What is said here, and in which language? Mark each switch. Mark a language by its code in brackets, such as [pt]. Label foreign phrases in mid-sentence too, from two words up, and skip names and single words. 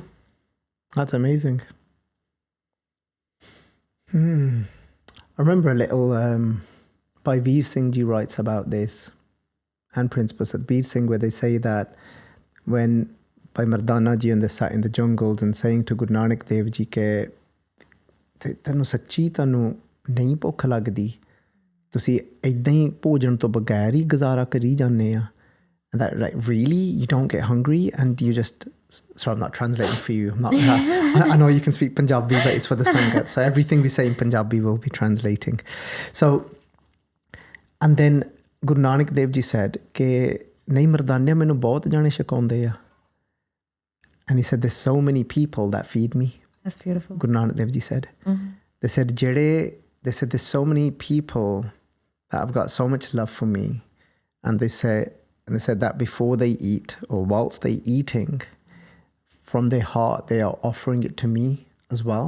[en] That's amazing. I remember a little, Bhai Veer Singh Ji writes about this, and Prince Prasad Veer Singh, where they say that when Bhai Mardana Ji and they sat in the jungles and saying to Guru Nanak Dev Ji [pa] ਕਿ, ਤੈਨੂੰ ਸੱਚੀ ਤੈਨੂੰ ਨਹੀਂ ਭੁੱਖ ਲੱਗਦੀ, ਤੁਸੀਂ ਏਦਾਂ ਹੀ ਭੋਜਨ ਤੋਂ ਬਗੈਰ ਹੀ ਗੁਜ਼ਾਰਾ ਕਰੀ ਜਾਂਦੇ ਆ, [en] And that, like, really? You don't get hungry and you just... Sorry, I'm not translating for you. I'm not. I know you can speak Punjabi, but it's for the Sangat. So everything we say in Punjabi will be translating. So, and then Guru Nanak Dev Ji said, [pa] "ਕਿ ਨਹੀਂ ਮਰਦਾਨਿਆ ਮੈਨੂੰ ਬਹੁਤ ਜਣੇ ਛਕਾਉਂਦੇ ਹੈ." [en] And he said, "There's so many people that feed me." That's beautiful. Guru Nanak Dev Ji said. They said, there's so many people that have got so much love for me. And they said that before they eat or whilst they eating, from their heart, they are offering it to me as well.